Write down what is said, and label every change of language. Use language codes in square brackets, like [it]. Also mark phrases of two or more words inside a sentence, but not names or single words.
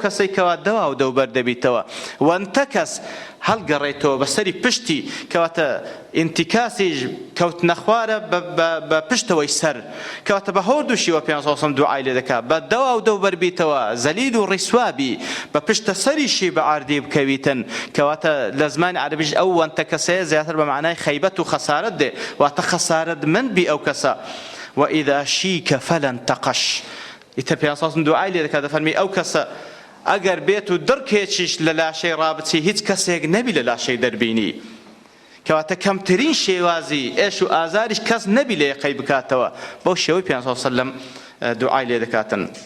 [ckb] کەسێکەوە دەوا و دەوبەر دەبیتەوە، وانتەکەس هەڵگەڕێتەوە بەسەری پشتی، کەواتە ئینتیکاسی کەوتنە خوارە بە پشتەوەی سەر، کەواتە بە هەردووشیوە پێغەمبەر [ar] صلی الله علیه وسلم [ckb] دوعای لێ دەکات بە دەوا و دەوبەر بیتەوە، زەلیل و ڕیسوابی بە پشتە سەریشی بە ئاردی بکەویتن، کەواتە لە زمانی عەرەبیش ئەو وانتەکەسەیە زیاتر بە معنای خەیبەت و خەسارەت دێ، واتە خەسارەتمەند بی ئەو کەسە. [ar] وإذا شيك فلا انتقش. [ckb] ئیتر پێغەمبەر [ar] صلی الله علیه وسلم [ckb] دوعای لێ دەکات دەفەرمی ئەو کەسە ئەگەر بێت و دڕکێکیش لە لاشەی ڕابچی هیچ کەسێک نەبی لە لاشەی دەربینی، کەواتە کەمترین شێوازی ئێش و ئازاریش کەس نەبی لە یەقەی بکاتەوە، بەو شێوەی پێغەمبەر [ar] صلی الله علیه وسلم [ckb] دوعای لێ دەکاتن.